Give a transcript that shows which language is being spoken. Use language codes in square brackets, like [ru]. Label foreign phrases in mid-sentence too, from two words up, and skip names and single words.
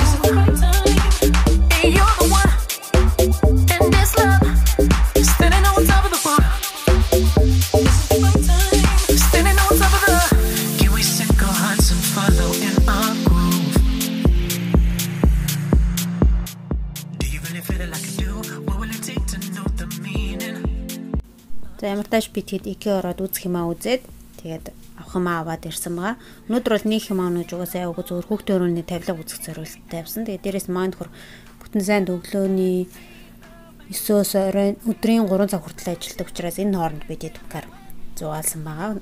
[en] This is the right time, and you're the one. And this love, standing on top of the world. This is the right time, standing on top of the. Can we sync our hearts and follow in our groove? Do you really feel it like I do? What will it take to know the meaning? [mn] За ямартааш би тэгэд IKEA ороод үзэх юмаа үзээд тэгээд авах юмаа аваад ирсэн байгаа. Өнөөдөр бол нэг юм аанууж угаасаа яваагүй зөвхөн хүүхдийн өрөөний тавилга үзэх зорилттой тавьсан. Тэгээд дээрээс маань нөхөр бүтэн сайн өглөөний 9-өөс оройн өдрийн 3 цаг хүртэл ажилладаг учраас энэ хооронд бид дэдвкар зугаалсан байгаа.